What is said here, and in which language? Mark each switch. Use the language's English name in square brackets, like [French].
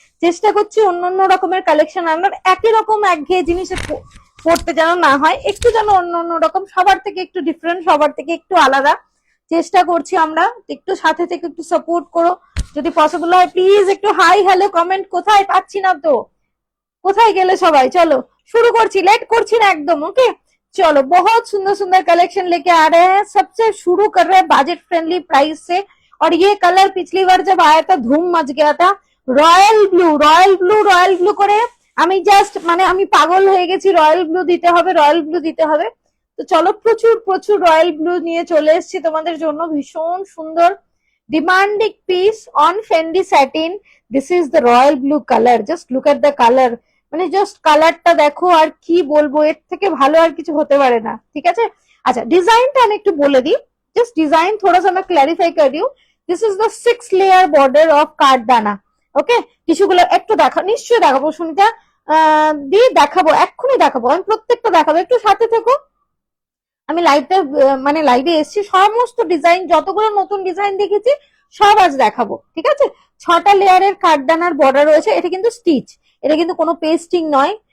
[Bangla] চেষ্টা করছি অন্য অন্য রকমের কালেকশন আনার, একই রকম একঘেয়ে জিনিসে পড়তে যেন না হয়, একটু যেন অন্য অন্য রকম, সবার থেকে একটু ডিফারেন্ট, সবার থেকে একটু আলাদা চেষ্টা করছি আমরা। একটু সাথে থেকে একটু সাপোর্ট করো যদি পসিবল হয়। প্লিজ একটু হাই হ্যালো কমেন্ট, কোথায় পাচ্ছি না তো, কোথায় গেলে সবাই। [Hindi] चलो शुरू [Bangla] करছি, लेट करছি না [Hindi] एकदम। ओके चलो, बहुत सुंदर सुंदर कलेक्शन लेके आ रहे हैं। सबसे शुरू कर रहे हैं बजट फ्रेंडली प्राइस से। और ये कलर पिछली बार जब आया था धूम मच गया था, রয়্যাল ব্লু। [Bangla] রয়্যাল ব্লু করে আমি জাস্ট মানে আমি পাগল হয়ে গেছি। রয়্যাল ব্লু দিতে হবে, রয়্যাল ব্লু দিতে হবে। তো চলো প্রচুর প্রচুর রয়্যাল ব্লু নিয়ে চলে এসেছি তোমাদের জন্য। ভীষণ সুন্দর demanding piece on Fendi satin. [English] This is the royal blue colour. Just look at the colour, [Bangla] মানে জাস্ট কালারটা দেখো, আর কি বলবো, এর থেকে ভালো আর কিছু হতে পারে না। ঠিক আছে, আচ্ছা ডিজাইনটা আমি একটু বলে দিই। [Hindi] জাস্ট ডিজাइन थोड़ा सा मैं क्लैरिफाई कर रही हूँ। [English] this is the 6 layer border of [Hindi] কাঠদানা। [Bangla] ওকে, টিস্যুগুলো একটু দেখো, নিশ্চয়ই দেখাবো সুনিতা দিয়ে দেখাবো, এক্ষুনি দেখাবো, আমি প্রত্যেকটা দেখাবো, একটু সাথে থেকো। আমি লাইভটা মানে লাইভে এসেছি, সমস্ত ডিজাইন যতগুলো নতুন ডিজাইন দেখেছি সব আজ দেখাবো। ঠিক আছে, 6টা লেয়ারের কাঠদানার বর্ডার রয়েছে। এটা কিন্তু স্টিচ, এটা কিন্তু কোনো পেস্টিং নয়।